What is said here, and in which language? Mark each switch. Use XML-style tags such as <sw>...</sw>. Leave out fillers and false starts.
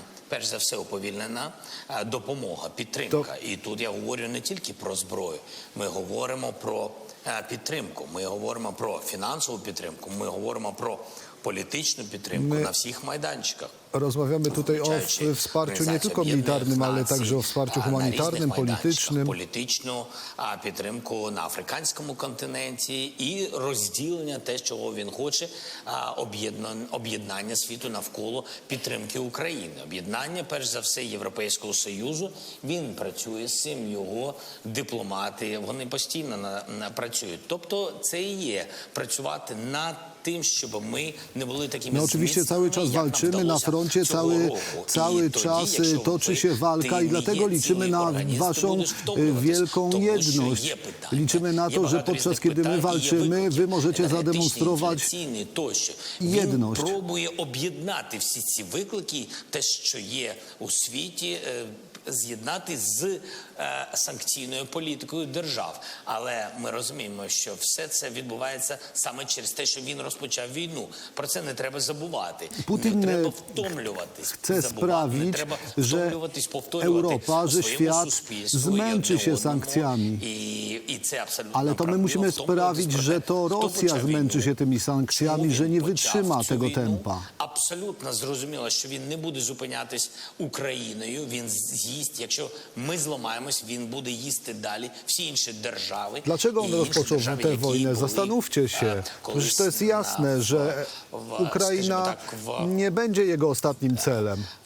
<uk>Перш за все, уповільнена допомога, підтримка. І тут я говорю не тільки про зброю. Ми говоримо про підтримку. Ми говоримо про фінансову підтримку. Ми говоримо про</uk> <pl>polityczną</pl> <uk>підтримку na всіх майданчиках.</uk> <pl>Rozmawiamy tutaj o wsparciu nie tylko militarnym, ale także o wsparciu humanitarnym, politycznym.</pl> <uk>Політичну підтримку на африканському континенті і розділення те, чого він хоче, об'єднання світу навколо підтримки України. Об'єднання, перш за все, Європейського Союзу. Він працює з цим, його дипломати, вони постійно працюють. Тобто це і є працювати над</uk> <pl>tym, żeby my nie byli takimi. No oczywiście cały czas walczymy na froncie, cały czas toczy się walka i dlatego liczymy na waszą wielką jedność. Liczymy na to, że podczas kiedy my walczymy, wy możecie zademonstrować jedność. Próbuje</pl> <uk>об'єднати всі ці виклики, те, що є у світі, з'єднати з санкційною політикою держав. Але ми розуміємо, що все це відбувається саме через те, що він розпочав війну. Про це не треба забувати.</uk> <pl>Putin chce sprawić, że Europa, że świat zmęczy się sankcjami. Ale to my musimy sprawić, że to Rosja zmęczy się tymi sankcjami, że nie wytrzyma tego tempa.</pl> <uk>Абсолютно зрозуміло, що він не буде зупинятись Україною. Він з'їсть, якщо ми зламаємось, він буде їсти далі всі інші держави.</uk> <pl>Dlaczego on rozpoczął tę wojnę? Zastanówcie się. Przecież to jest jasne. jasne, że Ukraina nie będzie jego ostatnim celem.</pl>